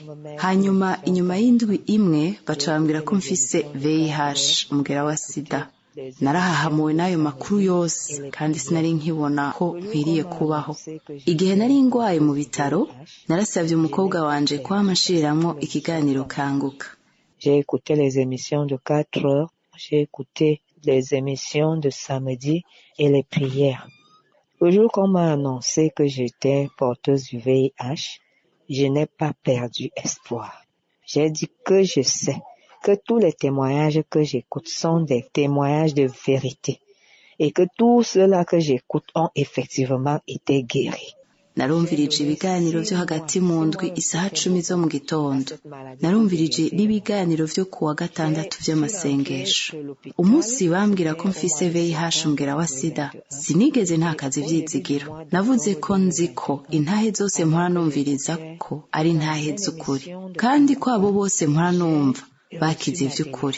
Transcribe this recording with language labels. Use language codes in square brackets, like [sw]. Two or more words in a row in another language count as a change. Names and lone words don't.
[rn] Hanyuma inyuma y'indwi imwe bacambira ko mfise VIH, umugera wa sida. Narahahamuwe n'ayo makuru yose kandi sinari nkibona ko nkwiriye kubaho. Igihe nari ngwaye mu bitaro narasavye umukobwa wanje ko amashiramwo ikiganiro Kanguka. [fr] J'ai écouté les émissions de 4 heures. J'ai écouté les émissions de samedi et les prières. Le jour qu'on m'a annoncé que j'étais porteuse du VIH, je n'ai pas perdu espoir. J'ai dit que je sais que tous les témoignages que j'écoute sont des témoignages de vérité et que tous ceux-là que j'écoute ont effectivement été guéris. [rn] Narumvirije ibiganiro vyo hagati mu ndwi isaha 10 zo mu gitondo. Narumvirije n'ibiganiro vyo kuwa 6 vy'amasengesho. Umunsi bambwira ko mfise VIH, umugera wa sida, sinigeze ntakaze ivyizigiro. Navuze ko nzi ko intahe zose mpora numviriza ko ari intahe z'ukuri, kandi ko abo bose mpora numva bakize ivy'ukuri.